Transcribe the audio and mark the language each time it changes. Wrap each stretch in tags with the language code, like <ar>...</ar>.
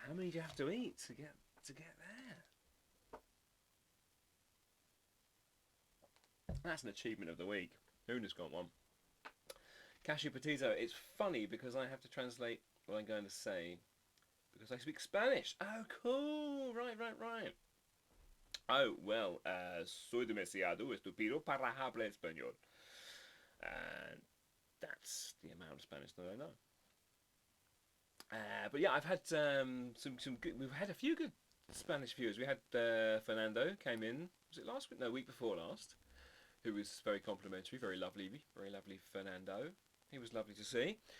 <en>How many do you have to eat to get there? That's an achievement of the week. Una's got one. Cashew potato. It's funny because I have to translate what I'm going to say because I speak Spanish. Oh, cool. Right.</en> <es>Oh, well, soy demasiado estúpido para hablar español.</es> <en>And that's the amount of Spanish that I know. But yeah, I've had some good. We've had a few good Spanish viewers. We had Fernando came in. Was it last week? No, week before last. Who was very complimentary, very lovely Fernando. He was lovely to see.</en>